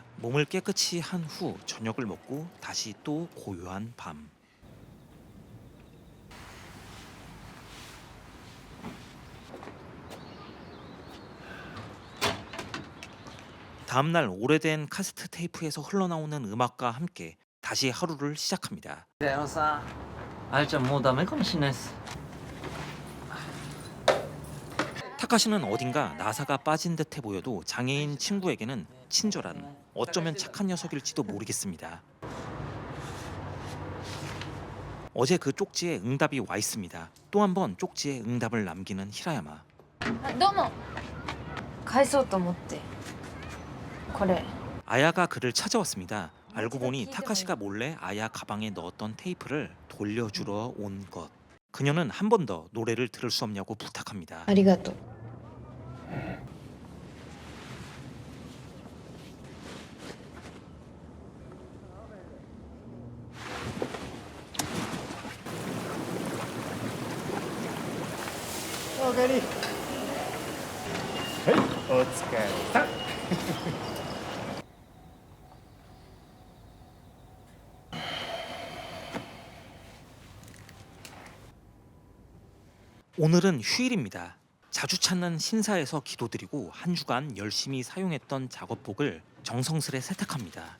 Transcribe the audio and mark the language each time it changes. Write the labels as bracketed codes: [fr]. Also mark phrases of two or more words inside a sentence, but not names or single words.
[ko] 몸을 깨끗이 한 후 저녁을 먹고 다시 또 고요한 밤. 다음날 오래된 카세트 테이프에서 흘러나오는 음악과 함께 다시 하루를 시작합니다. [ja] 平山さん、あやちゃんもうダメかもしれないです。 [ko] 타카시는 어딘가 나사가 빠진 듯해 보여도 장애인 친구에게는 친절한, 어쩌면 착한 녀석일지도 모르겠습니다. 어제 그 쪽지에 응답이 와 있습니다. 또 한 번 쪽지에 응답을 남기는 히라야마. [ja] どうも返そうと思ってこれ [ko] 아야가 그를 찾아왔습니다. 알고 보니 타카시가 몰래 아야 가방에 넣었던 테이프를 돌려주러 온 것. 그녀는 한 번 더 노래를 들을 수 없냐고 부탁합니다. [ja] ありがとうおかえり。はい、お疲れさん。 [ko] 오늘은 휴일입니다. 자주 찾는 신사에서 기도드리고 한 주간 열심히 사용했던 작업복을 정성스레 세탁합니다.